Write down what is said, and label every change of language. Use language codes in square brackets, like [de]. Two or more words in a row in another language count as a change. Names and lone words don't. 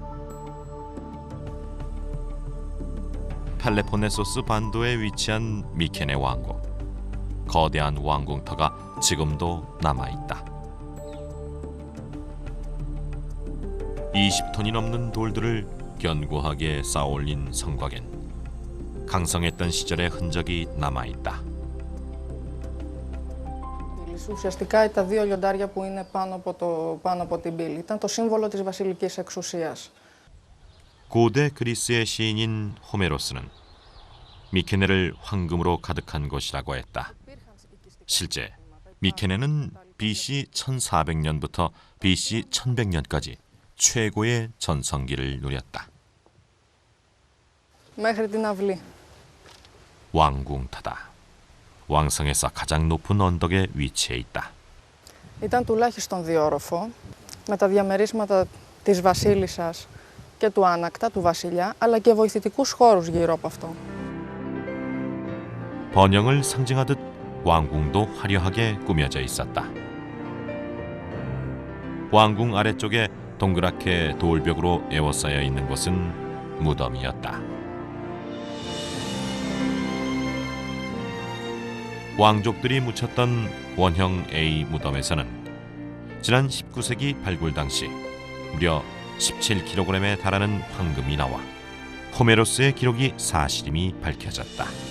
[ko] 펠레폰네소스 반도에 위치한 미케네 왕국. 거대한 왕궁터가 지금도 남아있다. 20톤이 넘는 돌들을 견고하게 쌓아올린 성곽엔 강성했던 시절의 흔적이 남아있다. [el] Ουσιαστικά τα δύο λιοντάρια που είναι πάνω από την πύλη ήταν το σύμβολο της βασιλικής εξουσίας. [ko] 고대 그리스의 시인인 호메로스는 미케네를 황금으로 가득한 곳이라고 했다. 실제 미케네는 BC 1400년부터 BC 1100년까지 최고의 전성기를 누렸다. [el] μέχρι την αυλή. [ko] 왕궁터다. 왕성에서 가장 높은 언덕에 위치해 있다. [el] Ήταν τουλάχιστον διόροφο με τα διαμερίσματα της βασίλισσας και του άνακτα, του βασιλιά, αλλά και βοηθητικούς χώρους γύρω από αυτό. [ko] 번영을 상징하듯 왕궁도 화려하게 꾸며져 있었다. 왕궁 아래쪽에 동그랗게 돌벽으로 에워싸여 있는 곳은 무덤이었다. 왕족들이 묻혔던 원형 A 무덤에서는 지난 19세기 발굴 당시 무려 17kg에 달하는 황금이 나와 호메로스의 기록이 사실임이 밝혀졌다.